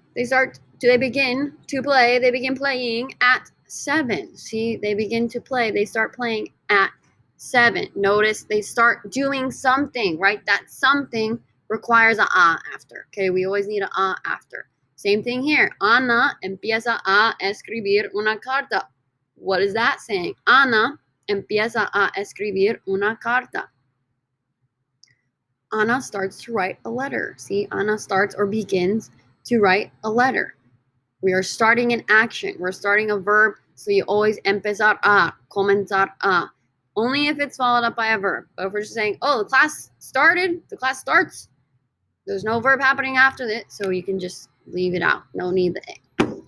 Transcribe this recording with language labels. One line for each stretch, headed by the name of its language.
English: They begin to play. They begin playing at 7. See, they begin to play. They start playing at 7. Notice they start doing something, right? That something requires a after. Okay, we always need a after. Same thing here.
Spanish: Ana empieza a escribir una carta.
English: What is that saying?
Spanish: Ana empieza a escribir una carta.
English: Ana starts to write a letter. See, Ana starts or begins to write a letter. We are starting an action. We're starting a verb, so you always empezar a, comenzar a. Only if it's followed up by a verb. But if we're just saying, oh, the class started, the class starts, there's no verb happening after it, so you can just leave it out. No need the a.